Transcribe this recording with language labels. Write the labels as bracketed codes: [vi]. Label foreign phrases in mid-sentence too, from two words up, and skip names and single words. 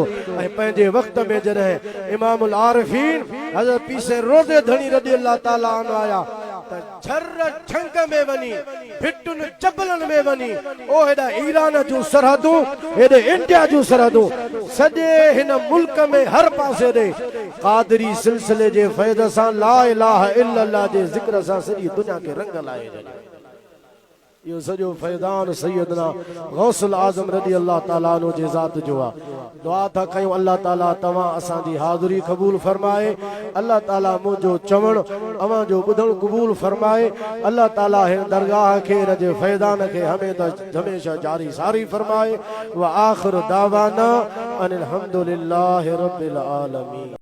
[sd] ऐं पंहिंजे वक़्त में जॾहिं इमामुल आरिफीन हज़रत पीसे रोज़े धणी [ar] رضي الله تعالى عنه [sd] आया त झर छंग में वञी भिटुनि जबलनि में वञी ओ हेॾा ईरान जूं सरहदूं हेॾे इंडिया जूं सरहदूं सॼे हिन मुल्क में हर पासे ॾे क़ादरी सिलसिले जे फैज़ सां [ar] لا إله إلا الله [sd] जे ज़िक्र सां सॼी दुनिया खे रंग लाए छॾियो। इहो सॼो फैज़ान सैयदना गौसुल आज़म [ar] رضي الله تعالى عنه [sd] जे ज़ात जो आहे। दुआ था कयूं अल्लाह ताला तव्हां असांजी हाज़िरी क़बूल फरमाए। अल्लाह ताला मुंहिंजो चवण अवां जो ॿुधण क़बूल फरमाए। अल्लाह ताला हिन दरगाह खे हिन जे फैज़ान खे हमेशा जारी सारी फरमाए। [ar] و آخر دعوانا أن الحمد لله رب العالمين.